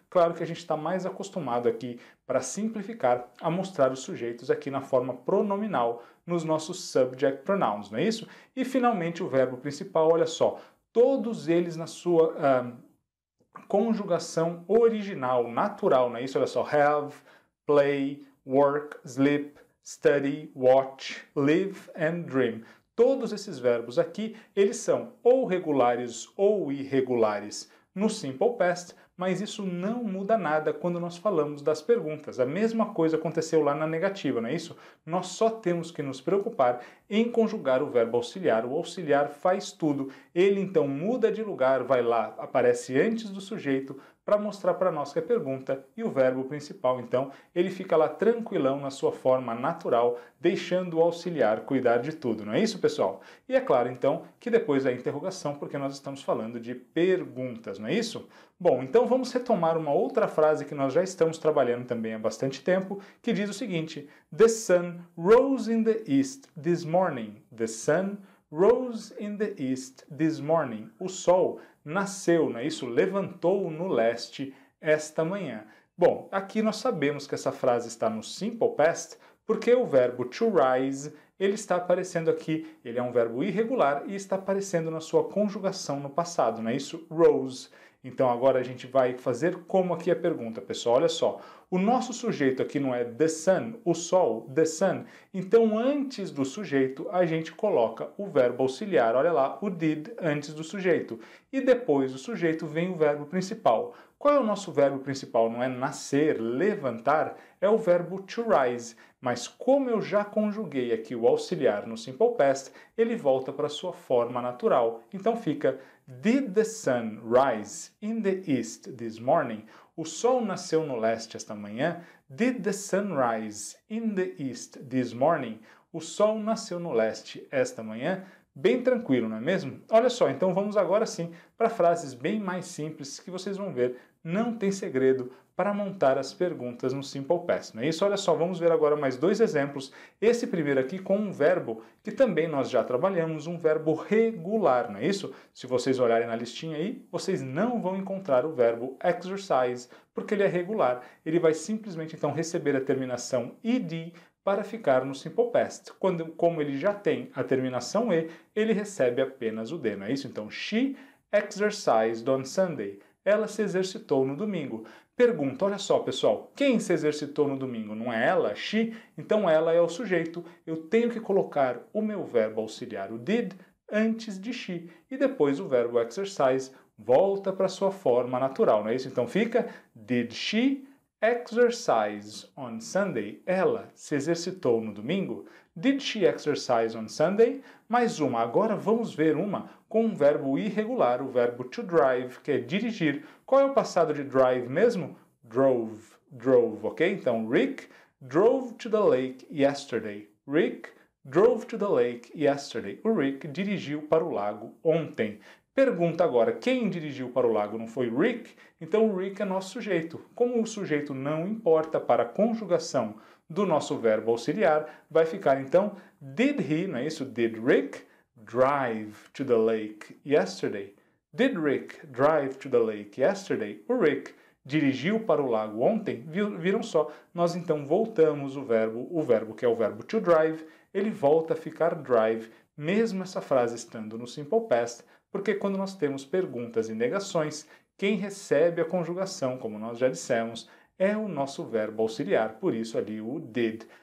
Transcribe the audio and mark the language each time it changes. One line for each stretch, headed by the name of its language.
Portuguese: Claro que a gente está mais acostumado aqui, para simplificar, a mostrar os sujeitos aqui na forma pronominal, nos nossos subject pronouns, não é isso? E finalmente o verbo principal, olha só, todos eles na sua conjugação original, natural, não é isso? Olha só, have, play, work, sleep,
English: study, watch, live and dream.
Portuguese: Todos esses verbos aqui, eles são ou regulares ou irregulares no Simple Past, mas isso não muda nada quando nós falamos das perguntas. A mesma coisa aconteceu lá na negativa, não é isso? Nós só temos que nos preocupar em conjugar o verbo auxiliar. O auxiliar faz tudo. Ele então muda de lugar, vai lá, aparece antes do sujeito para mostrar para nós que é pergunta, e o verbo principal, então, ele fica lá tranquilão na sua forma natural, deixando o auxiliar cuidar de tudo, não é isso, pessoal? E é claro, então, que depois a interrogação, porque nós estamos falando de perguntas, não é isso? Bom, então vamos retomar uma outra frase que nós já estamos trabalhando também há bastante tempo, que diz o seguinte:
English: The sun rose in the east this morning. The sun rose in the east this morning.
Portuguese: O sol nasceu, não é isso? Levantou no leste esta manhã. Bom, aqui nós sabemos que essa frase está no Simple Past, porque o verbo to rise, ele está aparecendo aqui, ele é um verbo irregular e está aparecendo na sua conjugação no passado, não é isso? Rose. Então agora a gente vai fazer como aqui a pergunta, pessoal. Olha só, o nosso sujeito aqui não é the sun, o sol, the sun. Então antes do sujeito a gente coloca o verbo auxiliar, olha lá, o did antes do sujeito. E depois do sujeito vem o verbo principal. Qual é o nosso verbo principal? Não é nascer, levantar, é o verbo to rise. Mas como eu já conjuguei aqui o auxiliar no Simple Past, ele volta para a sua forma natural. Então fica
English: Did the sun rise in the east this morning?
Portuguese: O sol nasceu no leste esta manhã.
English: Did the sun rise in the east this morning?
Portuguese: O sol nasceu no leste esta manhã. Bem tranquilo, não é mesmo? Olha só, então vamos agora sim para frases bem mais simples que vocês vão ver. Não tem segredo para montar as perguntas no Simple Past, não é isso? Olha só, vamos ver agora mais dois exemplos. Esse primeiro aqui com um verbo que também nós já trabalhamos, um verbo regular, não é isso? Se vocês olharem na listinha aí, vocês não vão encontrar o verbo exercise, porque ele é regular. Ele vai simplesmente então receber a terminação ed para ficar no Simple Past. Como ele já tem a terminação e, ele recebe apenas o d, não é isso?
English: Então, she exercised on Sunday.
Portuguese: Ela se exercitou no domingo. Pergunta, olha só, pessoal, quem se exercitou no domingo? Não é ela, she? Então ela é o sujeito. Eu tenho que colocar o meu verbo auxiliar, o did, antes de she. E depois o verbo exercise volta para sua forma natural, não é isso? Então fica,
English: did she exercise on Sunday?
Portuguese: Ela se exercitou no domingo.
English: Did she exercise on Sunday?
Portuguese: Mais uma. Agora vamos ver uma com um verbo irregular, o verbo to drive, que é dirigir. Qual é o passado de drive mesmo?
English: Drove. Drove, ok? Então, Rick drove to the lake yesterday. Rick drove to the lake yesterday.
Portuguese: O Rick dirigiu para o lago ontem. Pergunta agora, quem dirigiu para o lago? Não foi Rick? Então o Rick é nosso sujeito. Como o sujeito não importa para a conjugação do nosso verbo auxiliar, vai ficar então did he, não é isso?
English: Did Rick drive to the lake yesterday? Did Rick drive to the lake yesterday?
Portuguese: O Rick dirigiu para o lago ontem? Viram só? Nós então voltamos o verbo que é o verbo to drive, ele volta a ficar drive, mesmo essa frase estando no Simple Past, porque quando nós temos perguntas e negações, quem recebe a conjugação, como nós já dissemos, é o nosso verbo auxiliar, por isso ali o did.